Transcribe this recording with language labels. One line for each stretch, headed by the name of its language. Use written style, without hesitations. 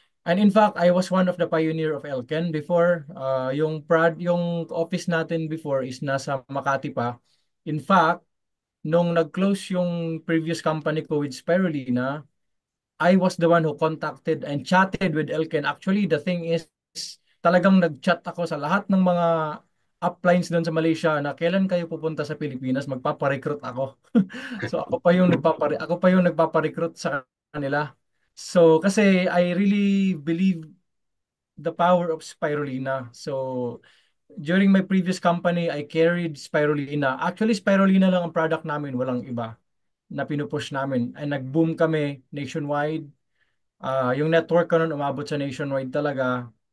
English: And in fact, I was one of the pioneer of Elken before.
Filipino: Yung office natin before is nasa Makati pa.
English: In fact,
Filipino: nung nag-close yung
English: previous company ko with Spirulina, I was the one who contacted and chatted with Elken. Actually, the thing is,
Filipino: talagang nag-chat ako sa lahat ng mga uplines doon sa Malaysia na kailan kayo pupunta sa Pilipinas, magpapa-recruit ako. So ako pa yung nagpapa-recruit sa kanila. So kasi
English: I really believe the power of spirulina. So during my previous company, I carried spirulina.
Filipino: Actually, spirulina lang ang product namin, walang iba na pinupush namin.
English: And
Filipino: nag-boom kami nationwide. Yung network ko nun umabot sa nationwide talaga.